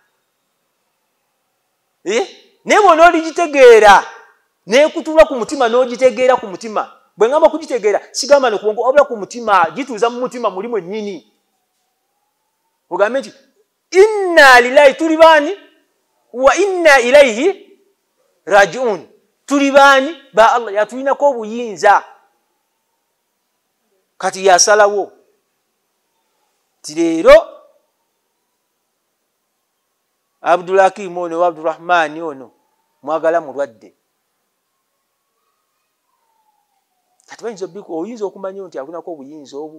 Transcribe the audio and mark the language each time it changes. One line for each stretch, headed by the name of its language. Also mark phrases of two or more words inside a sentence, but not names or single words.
Ganda: Naye bw'ona oligitegeera neekutuula ku mutima n'ogitegeera ku mutima. Bwe ngamba kugitegeera sigamba nokubongo wabula ku mutima, gituuza mu mutima mulimu ennyini. Ogambe nti
Arabic: إنا لله,
Ganda: tuli bani?
Arabic: وإنا إليه راجعون.
Ganda: Tuli bani? Ba Allah, yatulinako obuyinza. Kati yasalawo ti leero Abdulakim ono wa Abdurrahman ono mwagala mulwadde. Kati oyinza okumanya nti akunako obuyinza obwo.